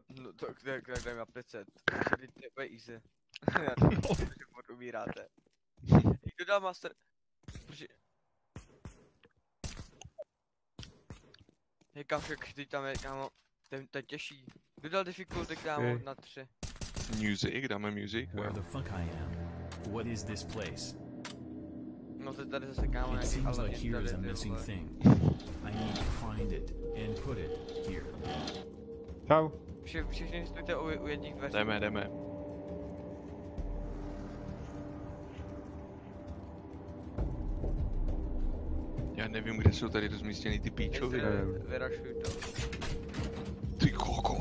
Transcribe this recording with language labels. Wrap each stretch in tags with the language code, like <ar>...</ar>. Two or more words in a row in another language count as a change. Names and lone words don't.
<cs>No tak dajme na 500. To je easy. Že umíráte. Kdo dal master? Hej kámo, teď tam je, kámo, to je těžší. Kdo dal difficulty, kámo, na 3? Music, dáme music.</cs> <en>Where the fuck I am? What is this place?</en> <cs>No to tady zase, kámo,</cs> <en>It</en> <cs>nějaký</cs> <en>seems</en> <cs>ale</cs> <en>like here is a missing thing. I need to find it and put it here.</en> <cs>Čau. Všichni stůjte u jedních dveří. Jdeme. Já nevím, kde jsou tady rozmístěný ty píčovy. Vyrašuj to. Ty koko.</cs>